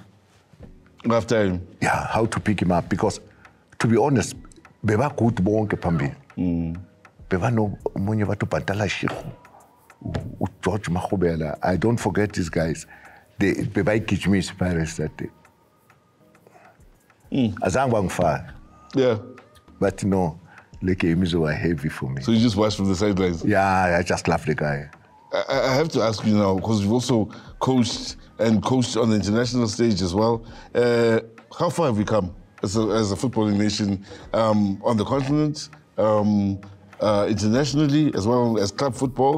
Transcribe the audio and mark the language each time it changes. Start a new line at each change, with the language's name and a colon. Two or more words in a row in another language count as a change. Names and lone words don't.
English: Half time. Yeah, how to pick him up because to be honest,
Zulu: bebagood bonke phambili. Bebano omunye bathi uBantala Shikhu, uGeorge Mahobela.
English: I don't forget these guys. They bebayigijimisa iPirates that day.
Zulu: Azange bangifaka.
English: Yeah. But no, the games were heavy for me. So you just watched from the sidelines? Yeah, I just love the guy. I have to ask you now, because you've also coached on the international stage as well. How far have we come as a footballing nation on the continent, internationally, as well as club football?